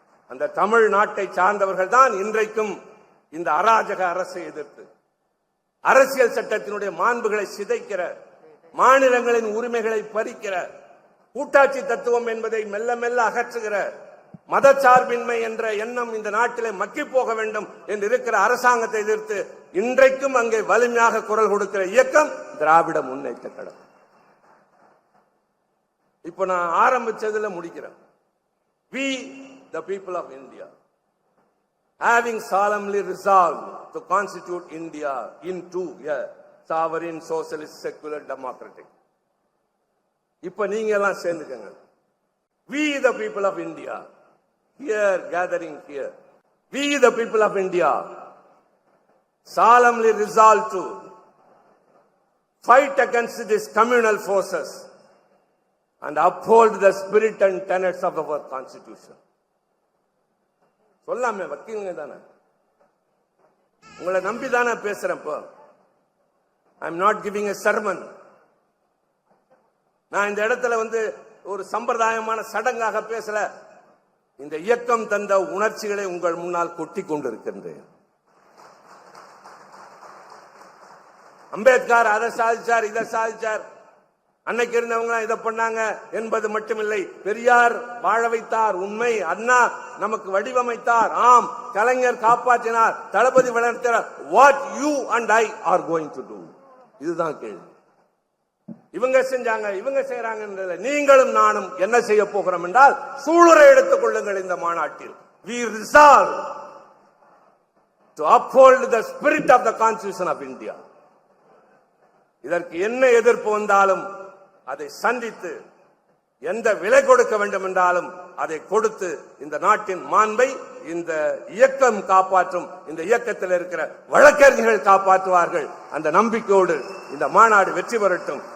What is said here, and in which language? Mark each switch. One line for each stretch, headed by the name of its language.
Tamil: அந்த தமிழ் நாட்டை சார்ந்தவர்கள் தான் இன்றைக்கும் இந்த அராஜக அரசை எதிர்த்து அரசியல் சட்டத்தினுடைய மாண்புகளை சிதைக்கிற, மாநிலங்களின் உரிமைகளை பறிக்கிற, கூட்டாட்சி தத்துவம் என்பதை மெல்ல மெல்ல அகற்றுகிற, மதச்சார்பின்மை என்ற எண்ணம் இந்த நாட்டிலே மக்கி போக வேண்டும் என்று இருக்கிற அரசாங்கத்தை எதிர்த்து இன்றைக்கும் அங்கே வலிமையாக குரல் கொடுக்கிற இயக்கம் திராவிட முன்னேற்ற கழகம். இப்ப நான் ஆரம்பிச்சதுல முடிக்கிறேன்.
English: We the people of India having solemnly resolved to constitute India into a sovereign, socialist, secular, democratic.
Tamil: இப்ப நீங்க எல்லாம் சேர்ந்துக்கங்க.
English: We the people of India here gathering here, we the people of India solemnly resolve to fight against these communal forces and uphold the spirit and tenets of our constitution.
Tamil: சொல்லாமே வக்கீலுங்க தானே, உங்களை நம்பி தானே பேசுறேன். இப்போ
English: I am not giving a sermon.
Tamil: நான் இந்த இடத்துல ஒரு சம்பிரதாயமான சடங்காக பேசல. இந்த இயக்கம் தந்த உணர்ச்சிகளை உங்கள் முன்னால் கொட்டி கொண்டிருக்கின்றேன். அம்பேத்கர் அதை சாதிச்சார், இதை சாதிச்சார், அன்னைக்கு இருந்தவங்க இதை பண்ணாங்க என்பது மட்டுமில்லை. பெரியார் வாழ வைத்தார், உண்மை. அண்ணா நமக்கு வடிவமைத்தார், ஆம். கலைஞர் காப்பாற்றினார், தளபதி வளர்த்தார்.
English: What you and I are going to do?
Tamil: இதுதான் கேள்வி. இவங்க செஞ்சாங்க, இவங்க செய்யறாங்க. நீங்களும் நானும் என்ன செய்ய போகிறோம் என்றால், சூளுரை எடுத்துக் கொள்ளுங்கள். இந்த மாநாட்டில்
English: we resolve to uphold the spirit of the constitution of India.
Tamil: இதற்கு என்ன எதிர்ப்பு வந்தாலும் அதை சந்தித்து, எந்த விலை கொடுக்க வேண்டும் என்றாலும் அதை கொடுத்து இந்த நாட்டின் மாண்பை இந்த இயக்கம் காப்பாற்றும். இந்த இயக்கத்தில் இருக்கிற வழக்கறிஞர்கள் காப்பாற்றுவார்கள். அந்த நம்பிக்கையோடு இந்த மாநாடு வெற்றி பெறட்டும்.